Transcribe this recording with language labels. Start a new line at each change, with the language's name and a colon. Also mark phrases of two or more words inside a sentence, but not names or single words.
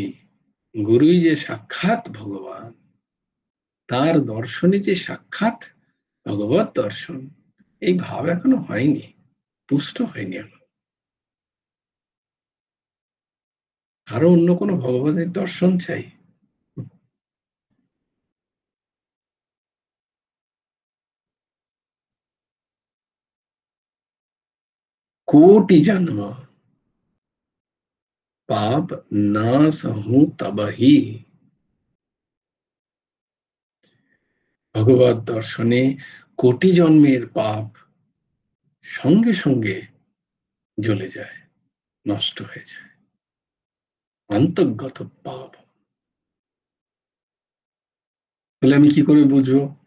Bangla: গুরুই যে সাক্ষাৎ ভগবান, তার দর্শনে যে সাক্ষাৎ ভগবত দর্শন, এই ভাব এখনো হয়নি, পুষ্ট হয়নি এখনো। আরো অন্য কোনো ভগবানের দর্শন চাই?
Hindi: कोटि जन्म पाप ना सहूं तबही।
Bangla: ভগবত দর্শনে কোটি জন্মের পাপ সঙ্গে সঙ্গে জ্বলে যায়, নষ্ট হয়ে যায়। অন্তর্গত পাপ। তাহলে আমি কি করে বুঝবো?